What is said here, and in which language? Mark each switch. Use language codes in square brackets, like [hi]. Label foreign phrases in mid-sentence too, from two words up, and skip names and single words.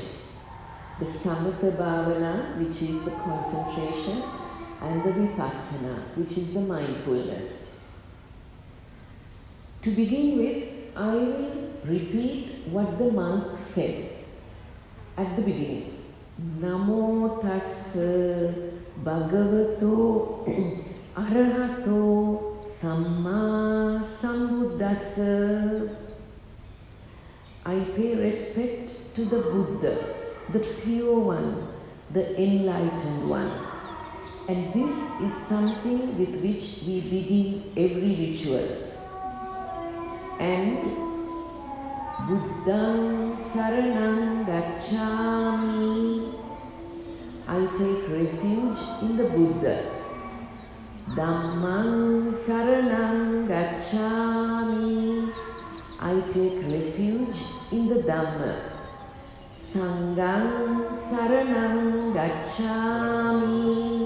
[en] The [pi] Samatha Bhavana, [en] which is the concentration, and the Vipassana, which is the mindfulness. To begin with, I will repeat what the monk said at the beginning. [pi] Namo tassa bhagavato arahato samma sambuddhassa. [en] I pay respect to the Buddha, the pure one, the enlightened one. And this is something with which we begin every ritual. [pi] And Buddhang saranang gacchami. [en] I take refuge in the Buddha. [pi] Dhammang saranang gacchami. [en] I take refuge in the Dhamma. [pi] Sanghang saranang gacchami.